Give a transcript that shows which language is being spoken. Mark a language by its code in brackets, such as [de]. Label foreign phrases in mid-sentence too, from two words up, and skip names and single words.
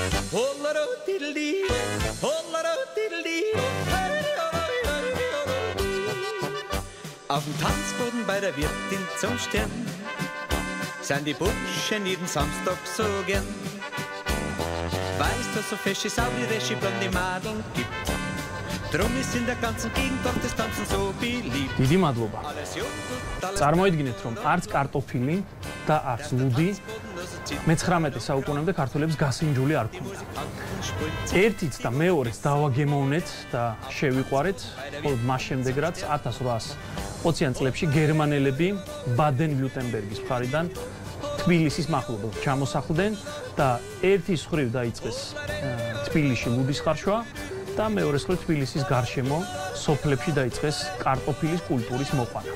[de] Auf dem Tanzboden bei der Wirtin zum Stern sind die Burschen jeden Samstag so gern. Weißt du, so fesche Sau wie Reschi blonde Madeln gibt. Drum ist in der ganzen Gegend doch das Tanzen so beliebt. [ka] დიდი მადლობა. წარმოიდგინეთ, რომ არც კარტოფილი და არც ლუდი მე-19 საუკუნემდე ქართველებს გასინჯული არ ქონდა. ერთიც და მეორეც დავაგემოვნეთ და შევიყვარეთ, ხოლო მას შემდეგ რაც 1820-იან წლებში გერმანელები ბადენ-ვიურტემბერგის მხარიდან თბილისის მახლობლად ჩამოსახლდნენ და ერთის მხრივ დაიწყეს თბილისში ლუდის ხარშვა და მეორეს მხრივ თბილისის გარშემო სოფლებში დაიწყეს კარტოფილის კულტურის მოყვანა.